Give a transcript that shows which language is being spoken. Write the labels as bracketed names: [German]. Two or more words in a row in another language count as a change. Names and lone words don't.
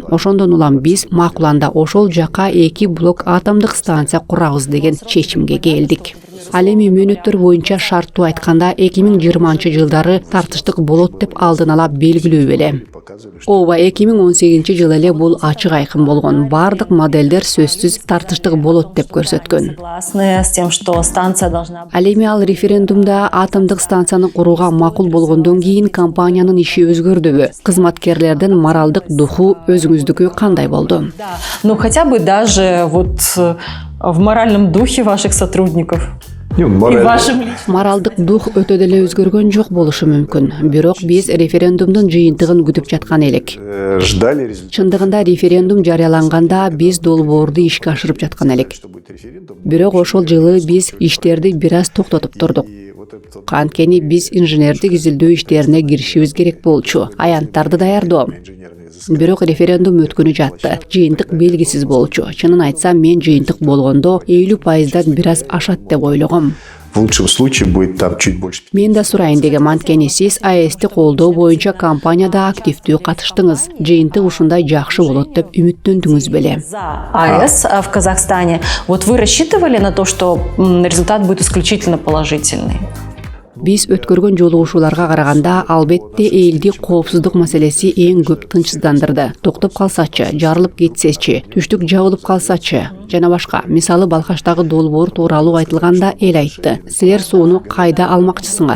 [Kyrgyz] Ошондон улам биз макуланда ошол жакка 2 блок атомдук станция курабыз деген чечимге келдик. Ал эми мөөнөттөр боюнча шарттуу айтканда 2020-жылдары тартыштык болот деп алдын ала белгилүү беле. Ооба 2018-жылы эле бул ачык айкын болгон. Бардык модельдер сөзсүз тартыштык болот деп көрсөткөн. [Russian] Согласны с тем, что станция должна... [Kyrgyz] Ал эми ал референдумда атомдук станцияны курууга макул болгондон кийин компаниянын иши өзгөрдүбү? Кызматкерлердин моралдык духу өзүңүздүкү кандай болду? [Russian] Ну, хотя бы даже вот в моральном духе ваших сотрудников. И вашим личным. [Kyrgyz] Моралдык дух өтө деле өзгөргөн жок болушу мүмкүн. Бирок биз референдумдун жыйынтыгын күтүп жаткан элек. [Russian] Ждали результат. [Kyrgyz] Чындыгында референдум жарыяланганда биз долбоорду ишке ашырып жаткан элек. Бирок ошол жылы биз иштерди бир аз токтотуп турдук. Анткени биз инженердик изилдөө иштерине киришибиз керек болчу. Аянттарды даярдоо. Бирок референдум өткөнү жатты. Жыйынтык белгисиз болчу. Чынын айтсам, мен жыйынтык болгондо 50%дан бир аз ашат деп ойлогом. [Russian] В лучшем случае будет там чуть больше. [Kyrgyz] Мен да сурайын дегем, анткени сиз АЭСти колдоо боюнча компанияда активдүү катыштыңыз. Жыйынтык ушундай жакшы болот деп үмүттөндүңүз беле? [Russian] За АЭС в Казахстане. Вот вы рассчитывали на то, что результат будет исключительно положительный? [Kyrgyz] Биз өткөргөн жолугушууларга караганда албетте элди коопсуздук маселеси эң көп тынчсыздандырды. Токтоп калсачы, жарылып кетсечи, түштүк жабылып калсачы жана башка. Мисалы Балхаштагы долбоор тууралуу айтылганда эл айтты: "Силер сууну кайда алмакчысыңар?